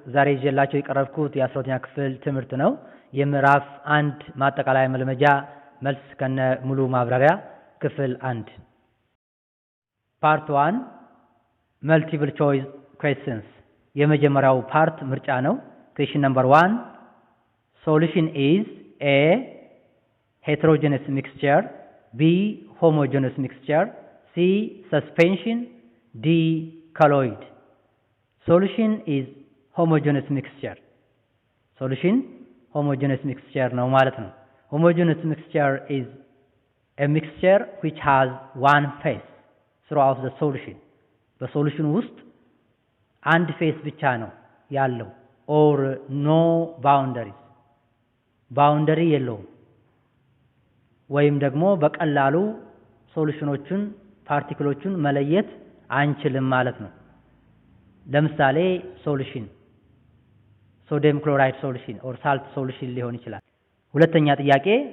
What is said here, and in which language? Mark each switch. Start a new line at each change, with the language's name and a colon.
Amharic: ዛሬ ይዤላችሁ የቀረብኩት የ12ኛ ክፍል ትምህርት ነው። የምዕራፍ 1 ማጠቃለያ መልመጃ መልስ ከነ ሙሉ ማብራሪያ ክፍል 1 ፓርት 1 መልቲፕል ቾይስ ኩዌስችንስ የመጀመሪያው ፓርት ምርጫ ነው። ኩዌስችን ነምበር 1
English: solution is A heterogeneous mixture, B homogeneous mixture, C suspension, D colloid. Solution is homogeneous mixture. Solution homogeneous mixture
Amharic: ነው ማለት ነው።
English: Homogeneous mixture is a mixture which has one phase throughout the solution.
Amharic: በሶሉሽን ውስጥ አንድ ፌስ ብቻ ነው ያለው
English: or no boundaries.
Amharic: ባውንደሪ የለውም ወይም ደግሞ በቀላሉ ሶሉሽኖቹን ፓርቲክሎቹን መለየት አንችልም ማለት ነው። ለምሳሌ ሶሉሽን ሶዲየም ክሎራይድ ሶሉሽን or ሳልት ሶሉሽን ሊሆን ይችላል። ሁለተኛ ጥያቄ